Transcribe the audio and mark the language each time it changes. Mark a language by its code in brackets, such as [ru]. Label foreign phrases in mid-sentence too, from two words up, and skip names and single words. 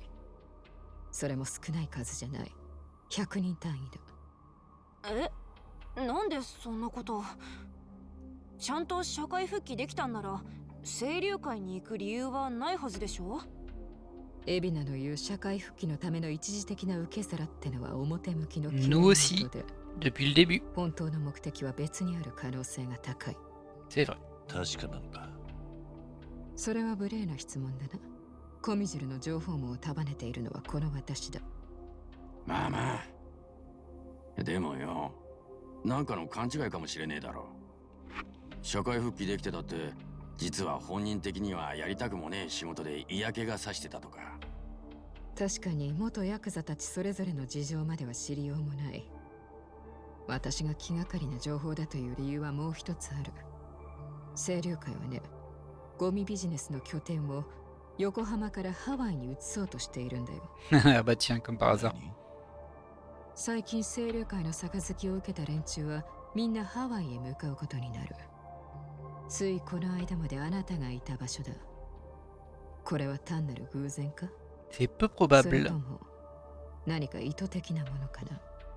[ja] それも少ない数じゃない。100人単位だ。え、なんでそんなこと。ちゃんと社会復帰できたんなら清流会に行く理由はないはずでしょ。海老名の言う社会復帰のための一時的な受け皿ってのは表向きの [fr] Nous aussi で、 depuis le début. [ja] 本当の目的は別にある可能性が高い。 [fr] C'est vrai. [ja] 確かなのか。それは無礼な質問だな。コミジルの情報網を束ねているのはこの私だ。まあまあ。でもよ、なんかの勘違いかもしれねえだろ。社会復帰できてたって実は本人的にはやりたくもねえ仕事で嫌気がさしてたとか。確かに元ヤクザたちそれぞれの事情までは知りようもない。私が気がかりな情報だという理由はもう一つある。清流会はね、ゴミビジネスの拠点を横浜からハワイに移そうとしているんだよ。 [fr] Ah bah tiens, comme par hasard. [ja] 何？最近清流会の杯を受けた連中はみんなハワイへ向かうことになる。ついこの間まであなたがいた場所だ。これは単なる偶然か？ [fr] C'est peu それ probable. [ja] とも何か意図的なものかな？